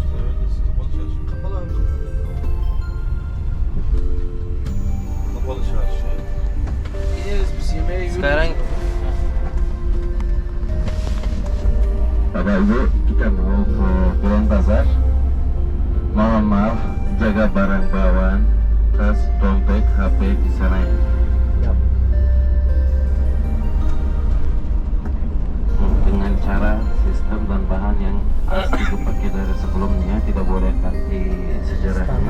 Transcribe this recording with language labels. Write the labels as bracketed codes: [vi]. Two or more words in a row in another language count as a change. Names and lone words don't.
[tr] Kapalı çarşı. Kapalı abi. Kapalı çarşı. Gideriz biz yemeğe yürüyüz. [id] Sekarang Bapak Ibu, kita mau ke Grand Bazar. Mohon maaf, jaga barang bawaan, tas, dompet, HP di sana ya. Dengan cara sistem dan bahan yang asli dipakai dari sebelumnya, tidak boleh ganti sejarahnya.